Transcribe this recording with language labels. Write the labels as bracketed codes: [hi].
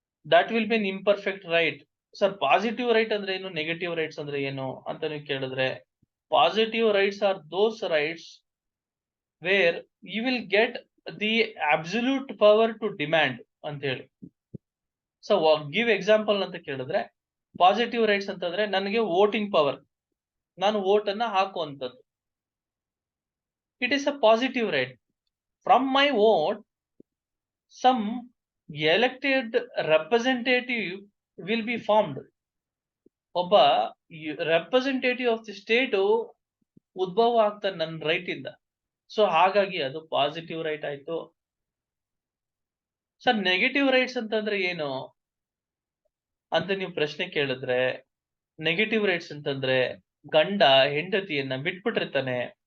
[en] That will be an imperfect right. [kn] Sir, positive right ಅಂದ್ರೆ ಏನು, negative rights ಅಂದ್ರೆ ಏನು ಅಂತ ನೀವು ಕೇಳಿದ್ರೆ, [en] positive rights are those rights where you will get the absolute power to demand [kn] ಅಂತ ಹೇಳಿ. [en] so give example [kn] ಅಂತ ಕೇಳಿದ್ರೆ, ಪಾಸಿಟಿವ್ ರೈಟ್ಸ್ ಅಂತಂದ್ರೆ ನನಗೆ ವೋಟಿಂಗ್ ಪವರ್, ನಾನು ವೋಟ್ ಅನ್ನ ಹಾಕುವಂಥದ್ದು. [en] It is a positive right. From my vote some elected representative will be formed. [kn] ಒಬ್ಬ [en] representative of the state [kn] ಉದ್ಭವ ಆಗ್ತಾನೆ ನನ್ನ ರೈಟ್ ಇಂದ. ಸೊ ಹಾಗಾಗಿ ಅದು ಪಾಸಿಟಿವ್ ರೈಟ್ ಆಯ್ತು. ಸರ್, ನೆಗೆಟಿವ್ ರೈಟ್ಸ್ ಅಂತಂದ್ರೆ ಏನು ಅಂತ ನೀವು ಪ್ರಶ್ನೆ ಕೇಳಿದ್ರೆ, ನೆಗೆಟಿವ್ ರೈಟ್ಸ್ ಅಂತಂದ್ರೆ ಗಂಡ ಹೆಂಡತಿಯನ್ನ ಬಿಟ್ಬಿಟ್ಟಿರ್ತಾನೆ.